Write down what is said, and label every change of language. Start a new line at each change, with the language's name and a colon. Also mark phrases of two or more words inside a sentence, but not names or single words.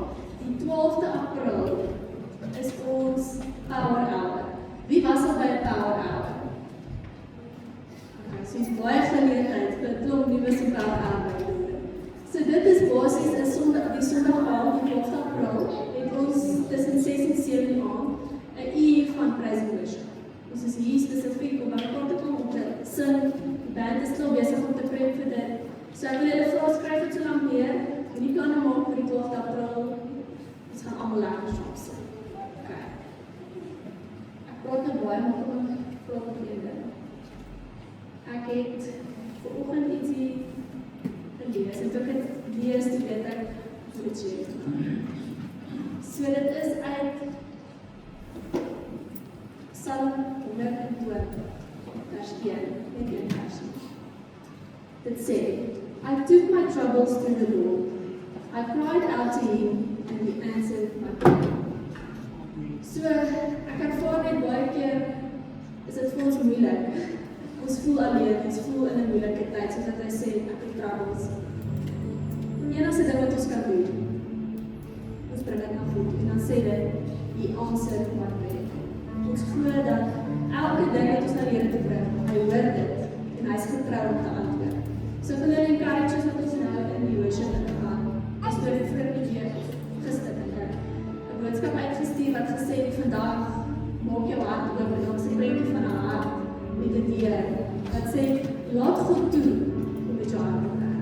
Afrikaans: Die 12de April is ons Power Hour. Wie was al by 'n
English: Power Hour?
Afrikaans: Okay, so is baie geleentheid vir 'n klomp nuus op
English: Power Hour.
Afrikaans: So dit is basies 'n Sondag, die Sondag aand, die 12de April, het ons tussen 6 en 7 aand 'n uur van
English: praise and worship.
Afrikaans: Ons is hier spesifiek om bymekaar te kom om te sing. Die band is nog besig om te prep vir dit. So ek wil julle vra, skryf dit so lank neer. Die planne maak vir die 12de April. Ons gaan almal lekker saam sing. Okay. Ek praat nou baie maar kom ek praat met julle. Ek het vanoggend ietsie gelees en toe ek het lees, toe weet ek hoe dit sê. So dit is uit Psalm 120, vers 1, net 1 versie. Dit sê,
English: I took my troubles to the Lord. I cried out to him and he answered my prayer.
Afrikaans: So, ek ervaar net baie keer, is dit vir ons moeilik. Ons voel alleen, ons voel in 'n moeilike tyd, soos wat hy sê, ek het troubles. Die enigste ding wat ons kan doen, ons bring dit na God, en dan sê dit,
English: he answered my prayer.
Afrikaans: Ons glo dat elke ding wat ons na die Here toe bring, hy hoor dit, en hy is getrou om te antwoord. So ek wil julle encourage wat ons nou in die worship ingaan. Ons het dit vroeër die week gister 'n boodskap uitgestuur wat gesê het vandag maak jou hart oop en ons prentjie van 'n hart met 'n deur wat sê laat God toe om met jou hart te werk.